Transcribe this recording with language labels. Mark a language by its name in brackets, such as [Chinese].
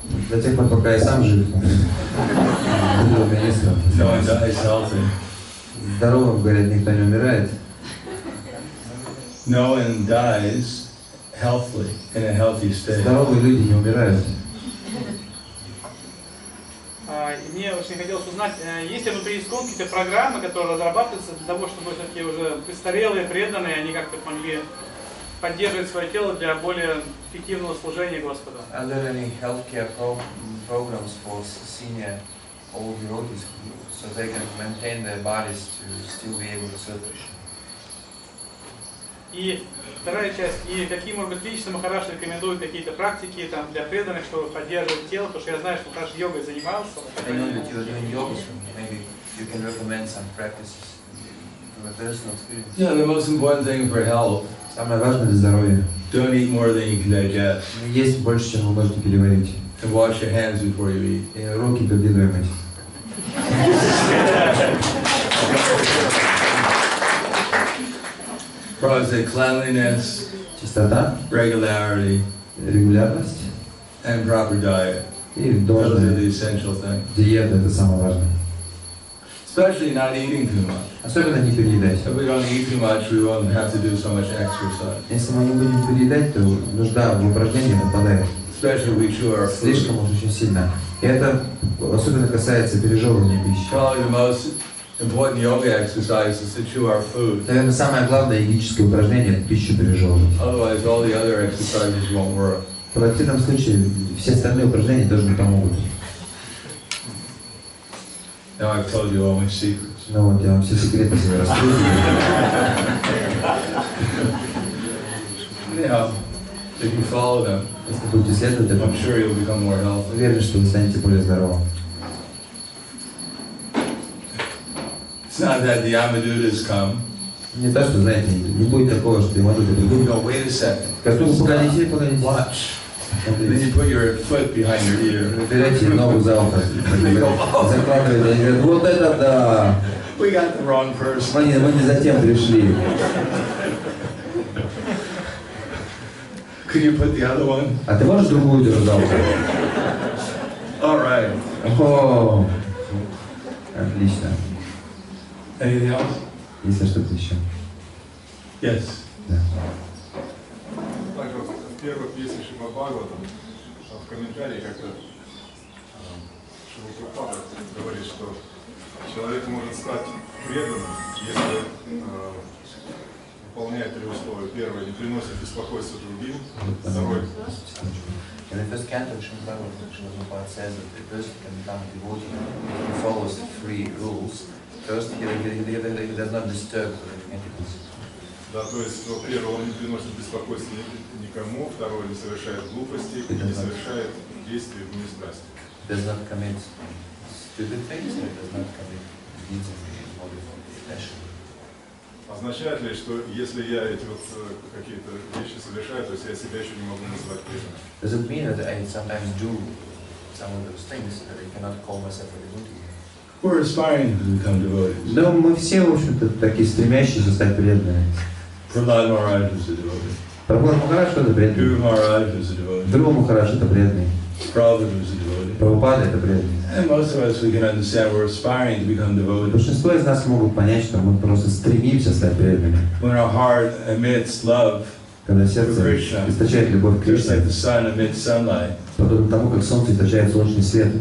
[Russian] До тех пор, пока я сам жив, буду министром. [English] No one dies healthy. [Russian] Здоровым, говорят, никто не умирает. [English] No one dies healthily, in a healthy state. [Russian] Здоровые люди не умирают. И мне очень хотелось узнать, есть ли внутри ИСККОН какие-то программы, которые разрабатываются для того, чтобы такие уже престарелые, преданные, они как-то могли поддерживать свое тело для более эффективного служения Господу? [English] Are there any healthcare programs for senior old devotees so they can maintain their bodies to still be able to serve Krishna? [Russian] И вторая часть, и какие, может быть, лично Махарадж рекомендует какие-то практики там, для преданных, чтобы поддерживать тело, потому что я знаю, что Махарадж йогой занимался. [English] I know that you are doing yoga, so maybe you can recommend some practices from a personal experience. Yeah, the most important thing for health, [Russian] Самое важное для здоровья [English] don't eat more than you can digest. [Russian] — есть больше, чем вы можете переварить. [English] And wash your hands before you eat. [Russian] И руки перед едой мыть. [English] Probably cleanliness, [Russian] Чистота, [English] regularity, [Russian] регулярность [English] and proper diet. [Russian] и [English] Those are [Russian] должная [English] the essential things. [Russian] диета — это самое важное. [English] Especially not eating too much. [Russian] Особенно не переедать. [English] If we don't eat too much, we won't have to do so much exercise. [Russian] Если мы не будем переедать, то нужда в упражнениях отпадает. [English] Especially if we chew our food. [Russian] Слишком уж очень сильно. И это особенно касается пережевывания пищи. [English] Probably the most important yoga exercise is to chew our food. [Russian] Наверное, самое главное йогическое упражнение — это пищу пережевывать. [English] Otherwise, all the other exercises won't work. [Russian] В противном случае все остальные упражнения тоже не помогут. [English] Now I've told you all my secrets. [Russian] Ну вот, я вам все секреты свои раскрою. [English] Anyhow, if you follow them, [Russian] Если будете следовать [English] I'm [Russian] этому, [English] sure you'll become more healthy. [Russian] уверен, что вы станете более здоровым. [English] It's not that the Yamadutas come. [Russian] Не то, что, знаете, не будет такого, что Ямадуты [English] You [Russian] придут. [English] go, wait a second. [Russian] Как только погодите, погодите. [English] Watch. Then you put your foot behind your ear. [Russian] Берете ногу за ухо, закладываете, они говорят, вот это да! [English] We got the wrong person. [Russian] Мы не затем пришли. [English] Could you put the other one? [Russian] А ты можешь другую держать за ухо? [English] All right. [Russian] О, отлично. [English] Anything else? [Russian] Если что-то еще. [English] Yes. [Russian] Да. Также вот в первых песнях Шримад Бхагаватам в комментарии как-то Шрила Прабхупада говорит, что человек может стать преданным, если выполняет три условия. Первое, не приносит беспокойства другим. Второе, [English] In the first canto, Srimad Bhagavatam, Srila Prabhupada says that the person can become a devotee if he follows the three rules. First, he does not disturb the entities. [Russian] да, то есть, ну, первое, он не приносит беспокойства никому, второе, не совершает глупостей, и не совершает действий в страсти. [English] Does not commit stupid things, or does not commit deeds of passion. [Russian] Означает ли, что если я эти вот какие-то вещи совершаю, то есть я себя еще не могу назвать преданным? [English] Does it mean that I sometimes do some of those things that I cannot call myself a devotee? We're aspiring to become devotees. [Russian] Да, мы все, в общем-то, такие стремящиеся стать преданными. [English] Prahlad Maharaj was a devotee. [Russian] Прабхупада Махарадж — это преданный. [English] Guru Maharaj was a devotee. [Russian] Dhruva Махарадж — это преданный. [English] Prabhupada was a devotee. [Russian] Прабхупада — это преданный. [English] And most of us, we can understand we're aspiring to become devotees. [Russian] Большинство из нас могут понять, что мы просто стремимся стать преданными. [English] When our heart emits love, [Russian] Когда сердце источает любовь к [English] just like [Russian] Кришне, [English] the sun emits sunlight, [Russian] подобно тому, как солнце источает солнечный свет,